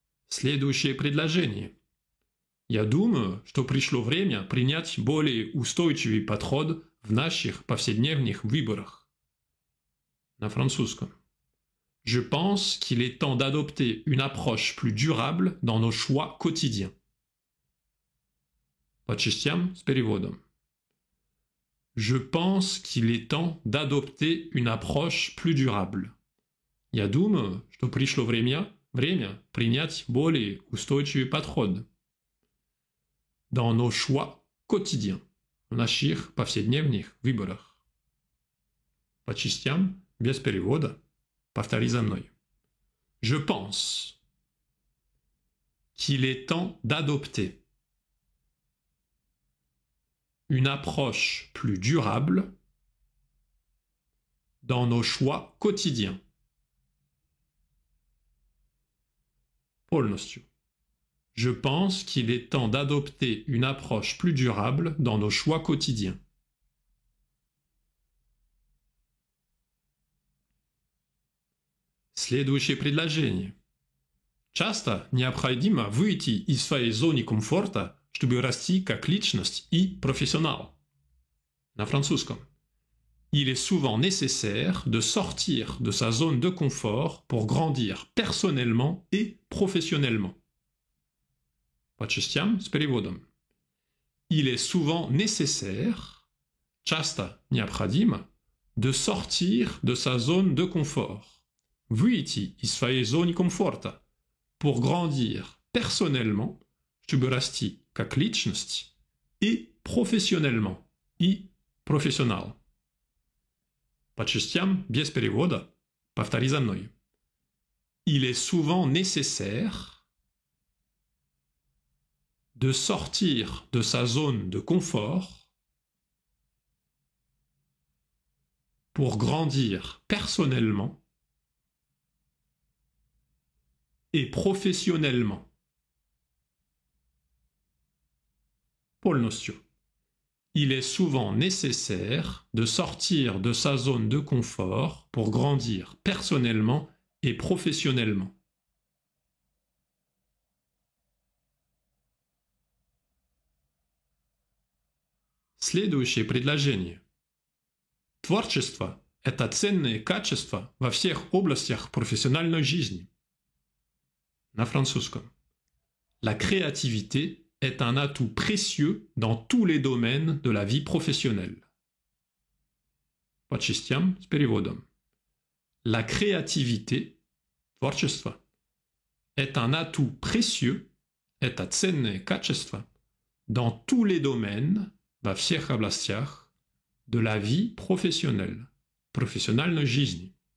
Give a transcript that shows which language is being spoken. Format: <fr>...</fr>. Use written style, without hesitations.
<ru>Следующее предложение. Я думаю, что пришло время принять более устойчивый подход в наших повседневных выборах. На французском.</ru> <fr>Je pense qu'il est temps d'adopter une approche plus durable dans nos choix quotidiens.</fr> <ru>По частям с переводом.</ru> <fr>Je pense qu'il est temps d'adopter une approche plus durable.</fr> <ru>Я думаю, что пришло время принять более устойчивый подход</ru> <fr>dans nos choix quotidiens,</fr> <ru>в наших повседневных выборах. По частям без перевода. Повтори за мной.</ru> <fr>Je pense qu'il est temps d'adopter une approche plus durable dans nos choix quotidiens.</fr> <ru>Полностью.</ru> <fr>Je pense qu'il est temps d'adopter une approche plus durable dans nos choix quotidiens.</fr> <ru>Следующее предложение. Часто необходимо выйти из своей зоны комфорта, чтобы расти как личность и профессионал. На французском.</ru> <fr>Il est souvent nécessaire de sortir de sa zone de confort pour grandir personnellement et professionnellement.</fr> <ru>По частям с переводом.</ru> <fr>il est souvent nécessaire,</fr> <ru>часто необходимо,</ru> <fr>de sortir de sa zone de confort,</fr> <ru>выйти из своей зоны комфорта,</ru> <fr>pour grandir personnellement,</fr> <ru>чтобы расти как личность, и профессионально, и профессионал. По частям, без перевода, повтори за мной.</ru> <fr>Il est souvent nécessaire de sortir de sa zone de confort pour grandir personnellement et professionnellement.</fr> <ru>Полностью.</ru> <fr>Il est souvent nécessaire de sortir de sa zone de confort pour grandir personnellement et professionnellement.</fr> <ru>Следующее предложение. Творчество – это ценное качество во всех областях профессиональной жизни. На французском.</ru> <fr>La créativité est un atout précieux dans tous les domaines de la vie professionnelle.</fr> <ru>По частям с переводом.</ru> <fr>La créativité,</fr> <ru>творчество,</ru> <fr>est un atout précieux,</fr> <ru>это ценное качество,</ru> <fr>dans tous les domaines,</fr> <ru>во всех областях,</ru> <fr>de la vie professionnelle,</fr> <ru>профессиональной жизни.</ru>